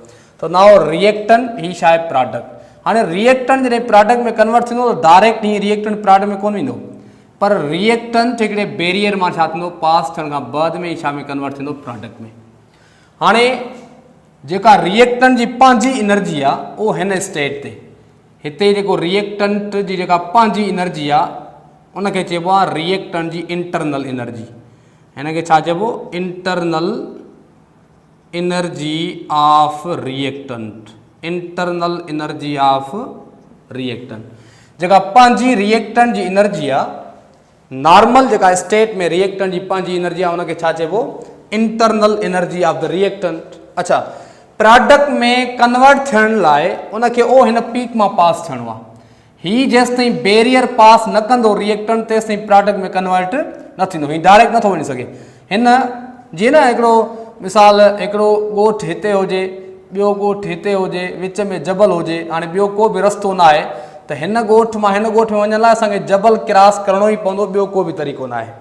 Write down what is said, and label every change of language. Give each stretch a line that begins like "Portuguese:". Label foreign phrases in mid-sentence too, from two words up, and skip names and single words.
Sindhi: त
English: now reactant,
Sindhi: हीउ छा आहे, प्रोडक्ट। हाणे रिएक्टेंट जॾहिं प्रोडक्ट में कन्वर्ट थींदो त डायरेक्ट हीअं रिएक्टेंट प्रोडक्ट में कोन वेंदो, पर रिएक्टेंट हिकिड़े बैरियर मां छा थींदो, पास थियण खां बाद में ई छा में कन्वर्ट थींदो, प्रोडक्ट में। हाणे जेका रिएक्टेंट जी पंहिंजी एनर्जी आहे, उहो हिन स्टेट ते, हिते जेको रिएक्टेंट जी जेका पंहिंजी एनर्जी आहे, उनखे चइबो आहे रिएक्टेंट जी
English: internal energy.
Sindhi: हिनखे छा चइबो?
English: internal energy of reactant. internal energy of reactant
Sindhi: जेका पंहिंजी रिएक्टेंट जी एनर्जी आहे, नॉर्मल जेका स्टेट में रिएक्टेंट जी पंहिंजी एनर्जी आहे उनखे छा चइबो?
English: internal energy of the reactant.
Sindhi: अच्छा, प्रोडक्ट में कन्वर्ट थियण लाइ उनखे ओ हिन पीक मां पास थियणो आहे। ही जेसि ताईं बैरियर पास न कंदो रिएक्टेंट तेसि ताईं प्रोडक्ट में कन्वर्ट न थींदो। ही डायरेक्ट नथो वञी सघे। हिन जीअं न हिकिड़ो मिसाल, हिकिड़ो ॻोठु हिते हुजे, ॿियो ॻोठु हिते हुजे, विच में जबल हुजे, हाणे ॿियो को बि रस्तो न आहे, त हिन ॻोठु मां हिन ॻोठ में वञण लाइ असांखे जबल क्रॉस करिणो ई पवंदो, ॿियो को बि तरीक़ो न आहे।